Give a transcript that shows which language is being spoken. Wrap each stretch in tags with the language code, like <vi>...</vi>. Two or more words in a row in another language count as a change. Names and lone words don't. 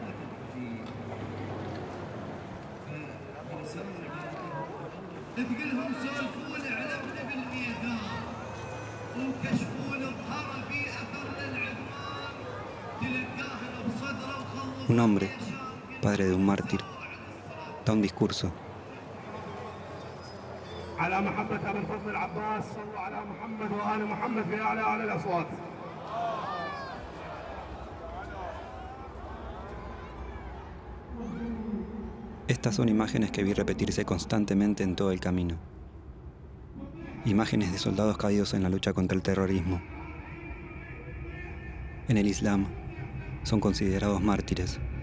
<es>Un hombre, padre de un mártir, da un discurso.</es> <ar>على محبة أبي الفضل العباس، صلوا على محمد وآل محمد في أعلى الأصوات.</ar> <es>Estas son imágenes que vi repetirse constantemente en todo el camino. Imágenes de soldados caídos en la lucha contra el terrorismo. En el Islam son considerados mártires.</es>